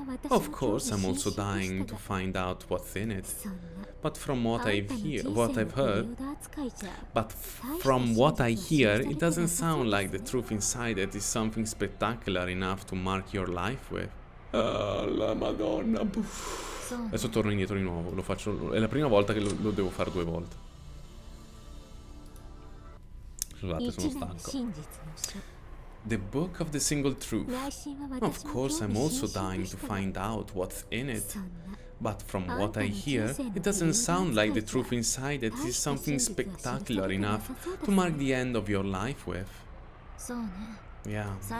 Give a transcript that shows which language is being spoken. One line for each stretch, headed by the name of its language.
English: Of course, I'm also dying to find out what's in it. But from what I hear, it doesn't sound like the truth inside it is something spectacular enough to mark your life with.
Italian: La Madonna. Adesso torno indietro di nuovo. Lo faccio. È la prima volta che lo devo fare 2 volte. Scusate, sono stanco.
English: The book of the single truth. Of course, I'm also dying to find out what's in it. But from what I hear, it doesn't sound like the truth inside it is something spectacular enough to mark the end of your life with. Yeah.